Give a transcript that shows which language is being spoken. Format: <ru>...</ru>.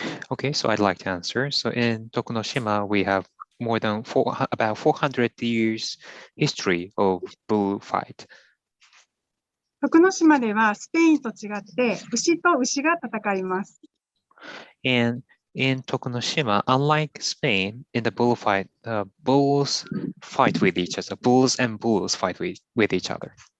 <en>Okay, so I'd like to answer. So in Tokunoshima, we have more than about 400 years history of bullfight.</en> <ja>徳之島ではスペインと違って牛と牛が戦います。</ja> <en>And in Tokunoshima, unlike Spain, in the bullfight, bulls fight with each other. Bulls and bulls fight with each other.</en>